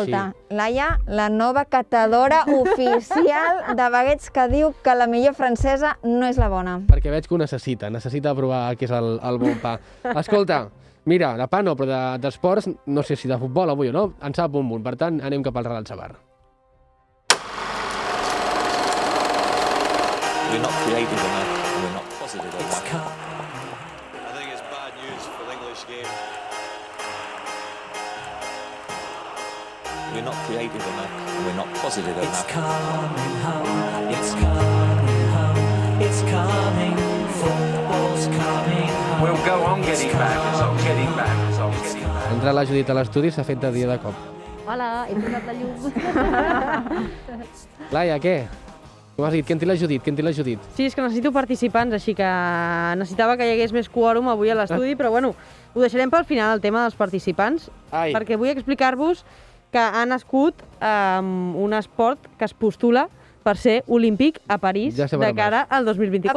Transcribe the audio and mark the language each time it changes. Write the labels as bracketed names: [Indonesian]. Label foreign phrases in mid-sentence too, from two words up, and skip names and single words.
[Catalan] Escolta, Laia, la nova catadora oficial de baguettes que diu que la millor francesa no és la bona. Perquè veig que ho necessita provar què és el bon pa. Escolta, mira, de pa no, però d'esports, no sé si de futbol avui o no, en sap un munt. Per tant, anem cap al Real Sabar. [English] We're not creative enough, we're not positive enough. I think it's bad news for the English game. We're not creative enough, we're not positive enough. It's coming home, it's coming home, it's coming, football's coming home. We'll go on getting back, as I'm getting back, as I'm getting back. [Catalan] Entra la Judit a l'estudi, s'ha fet de dia de cop. Hola, he posat la llum. Laia, què? Com has dit? Què en té la Judit? Sí, és que necessito participants, així que necessitava que hi hagués més quòrum avui a l'estudi, però bueno, ho deixarem pel final, el tema dels participants, perquè vull explicar-vos que ha nascut un esport que es postula per ser olímpic a París de cara al 2024.